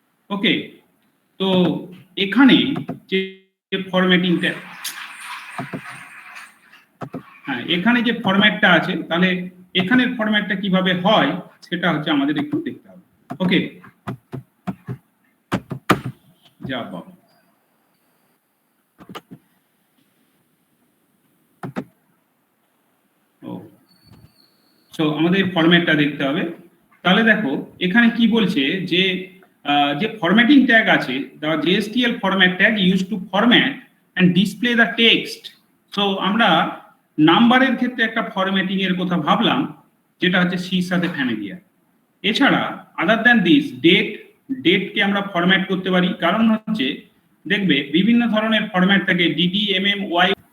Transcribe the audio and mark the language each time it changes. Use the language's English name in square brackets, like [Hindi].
[Bangla] ওকে, তো এখানে যে ফরম্যাটিংটা, হ্যাঁ এখানে যে ফরম্যাটটা আছে, তাহলে এখানের ফরম্যাটটা কিভাবে হয় সেটা হচ্ছে আমাদের একটু দেখতে হবে। ওকে, যা বাবা, সো আমাদের ফরম্যাটটা দেখতে হবে। তাহলে দেখো এখানে কি বলছে যে যে ফরম্যাটিং ট্যাগ আছে, [English] the JSTL format tag used to format and display the text। [Bangla] So আমরা নাম্বারের ক্ষেত্রে একটা ফরম্যাটিং এর কথা ভাবলাম, যেটা হচ্ছে সির সাথে ফ্যামিলিয়ার। এছাড়া [English] other than this [Bangla] ডেটকে আমরা ফরম্যাট করতে পারি, কারণ হচ্ছে দেখবে বিভিন্ন ধরনের ফরম্যাট থাকে, ডিডি, এমএম, ওয়াই।